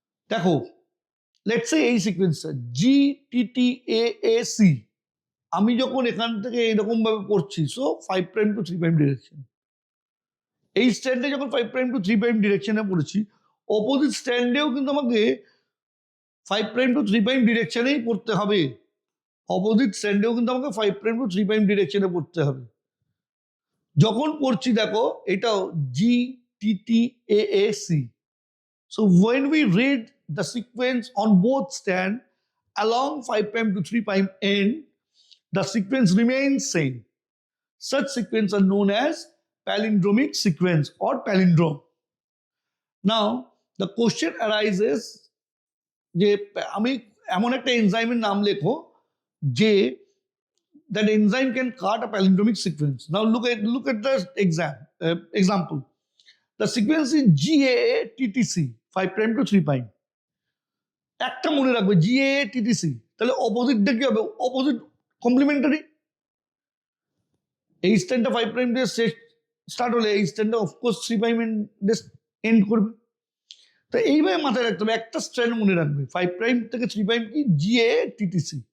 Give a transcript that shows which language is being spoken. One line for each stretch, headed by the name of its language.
Bangla: দেখো, let's say এই সিকোয়েন্সটা GTTAAC, আমি যখন এখান থেকে এইরকম ভাবে পড়ছি, so 5 prime to 3 prime direction, এই স্ট্যান্ডে যখন 5 প্রাইম টু 3 প্রাইম ডিরেকশনে পড়েছি, অপোজিট স্ট্যান্ডেও কিন্তু আমাকে 5 প্রাইম টু 3 প্রাইম ডিরেকশনেই পড়তে হবে। অপোজিট স্ট্যান্ডেও কিন্তু আমাকে 5 প্রাইম টু 3 প্রাইম ডিরেকশনে পড়তে হবে। যখন পড়ছি দেখো, এটাও
English: GTTAAC, so when we read the sequence on both stand along 5 prime to 3 prime end, the sequence remains same. Such sequence are known as palindromic sequence or palindrome. Now the question arises
Bangla: যে আমি এমন একটা এনজাইমের নাম লেখো যে
English: that enzyme can cut a palindromic sequence. Now look at the example. The sequence is GAA-TTC 5 prime to 3 prime.
Bangla: একটা মনে রাখবে, GAA-TTC, তাহলে অপোজিটটা কি হবে? Opposite complimentary. এই স্ট্যান্ডটা 5 প্রাইম দিয়ে স্টার্ট হলে এই স্ট্যান্ডটা অফকোর্স 3 প্রাইম এন্ড করবে। তো এইভাবে মাথায় রাখতে হবে, একটা স্ট্র্যান্ড মনে রাখবে, 5 প্রাইম থেকে 3 প্রাইম কি GAA-TTC।